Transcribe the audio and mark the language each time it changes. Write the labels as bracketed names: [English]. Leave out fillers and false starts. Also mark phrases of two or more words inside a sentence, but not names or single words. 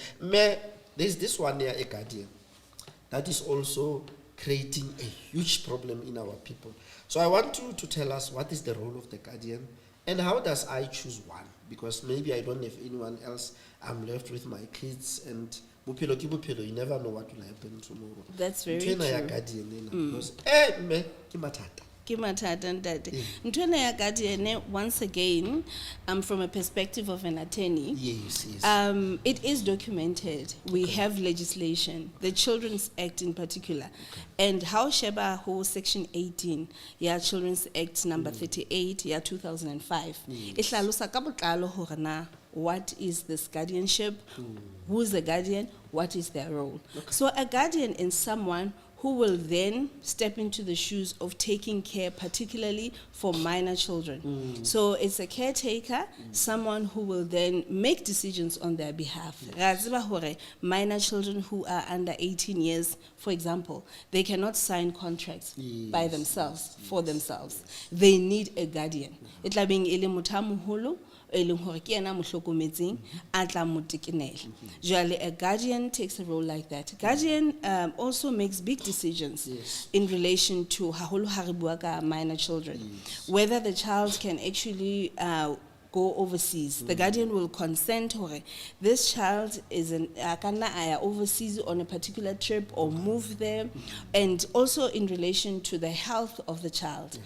[English] There's this one here, a guardian. That is also creating a huge problem in our people. So I want you to tell us what is the role of the guardian And how does I choose one? Because maybe I don't have anyone else. I'm left with my kids, and [Southern Sotho] bophelo ke bophelo, [English] you never know what will happen tomorrow. That's very [Southern Sotho] Ntho ena ya [English] true. [Southern Sotho] guardian ena, because mme ke mathata. Ke mathata ntate. Ntho ena ya guardian, [English] once again, from a perspective of an attorney, Yes, yes. it is documented. We have legislation, the Children's Act in particular, and how Sheba whole Section 18, yeah, Children's Act number 38, yeah, 2005. [Southern Sotho] Ihlalosa ka botlalo hore na [English] what is this guardianship? Who's the guardian? What is their role? So a guardian is someone who will then step into the shoes of taking care, particularly for minor children. So it's a caretaker, someone who will then make decisions on their behalf. Minor children who are under 18 years, for example, they cannot sign contracts by themselves, for themselves. They need a guardian. [Southern Sotho] Itla beng ele motho a moholo, e leng hore ke yena mo hlokometseng, a tla mo tekenela. [English] Jwale a guardian takes a role like that. Guardian also makes big decisions in relation to [Southern Sotho] haholo ha re bua ka [English] minor children, whether the child can actually go overseas. The guardian will consent hore this child is overseas on a particular trip or move there, and also in relation to the health of the child.